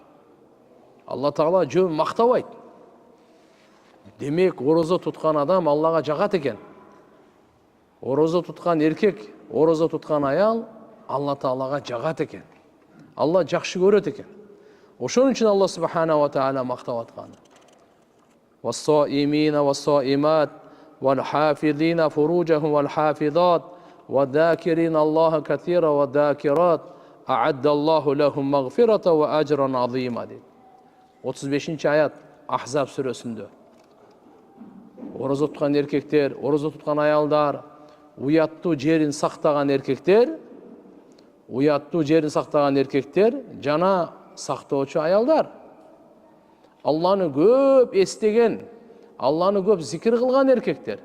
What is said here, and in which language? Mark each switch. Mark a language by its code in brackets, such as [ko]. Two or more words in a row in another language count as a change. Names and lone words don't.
[ky] Алла Таала жөн мактабайт. Демек, орозо туткан адам Аллага жагат экен. Орозо туткан эркек, орозо туткан аял Алла Таалага жагат экен. Алла жакшы көрөт экен. Ошон үчүн Алла Субхана ва Таала мактап аткан. [ar] والصائمين والصائمات والحافظين فروجهم والحافظات وَذَاكِرِينَ اللَّهَ كَثِيرًا وَذَاكِرَاتٍ أَعَدَّ اللَّهُ لَهُمْ مَغْفِرَةً وَأَجْرًا عَظِيمًا. [ky] 35-аят Ахзаб сүрөсүндө. Орозо туткан эркектер, орозо туткан аялдар, уяттуу жерин сактаган эркектер, жана сактоочу аялдар. Алланы көп эстеген, Алланы көп зикир кылган эркектер.